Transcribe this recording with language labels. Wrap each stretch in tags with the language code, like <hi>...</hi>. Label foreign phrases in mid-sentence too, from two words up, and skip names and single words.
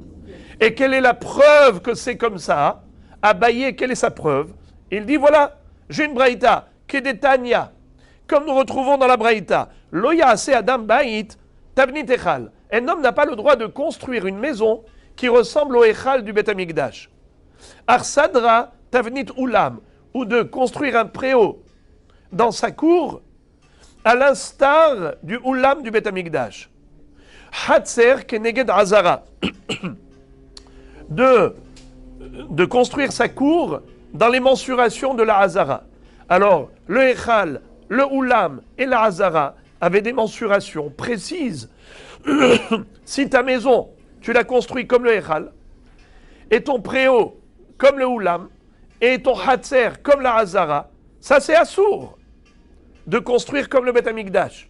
<fr>Et quelle est la preuve que c'est comme ça? Abaye, quelle est sa preuve? Il dit, voilà, j'ai une braïta, Kedetania, comme nous retrouvons dans la braïta,</fr> <he>לא יעשה אדם בית, תבנית היכל.</he> <fr>Un homme n'a pas le droit de construire une maison qui ressemble au echal du Beth Amikdash.</fr> <he>אכסדרה תבנית אולם,</he> <fr>ou de construire un préau dans sa cour, à l'instar du ulam du Beth Amikdash.</fr> <he>חצר כנגד עזרה,</he> <fr>de construire sa cour dans les mensurations de la Hazara. Alors, le echal, le ulam et la Hazara avaient des mensurations précises. Si ta maison, tu l'as construite comme le echal, et ton préau comme le ulam, et ton hatzer comme la Hazara, ça c'est assourd de construire comme le Beth Amikdash.</fr>